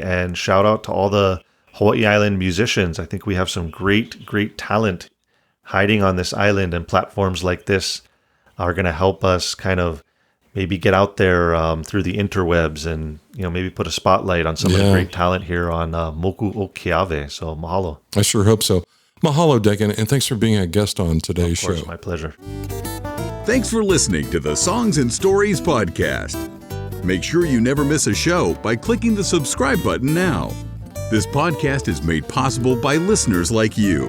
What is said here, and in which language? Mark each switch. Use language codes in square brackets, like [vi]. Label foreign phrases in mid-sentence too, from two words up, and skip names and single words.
[en] And shout out to all the Hawaii Island musicians. I think we have some great, great talent hiding on this island, and platforms like this are going to help us kind of maybe get out there through the interwebs and, maybe put a spotlight on some of the great talent here on Moku o Keawe. So mahalo. I sure hope so. Mahalo, Dagan, and thanks for being a guest on today's show. Of course, my pleasure. Thanks for listening to the Songs and Stories podcast. Make sure you never miss a show by clicking the subscribe button now. This podcast is made possible by listeners like you.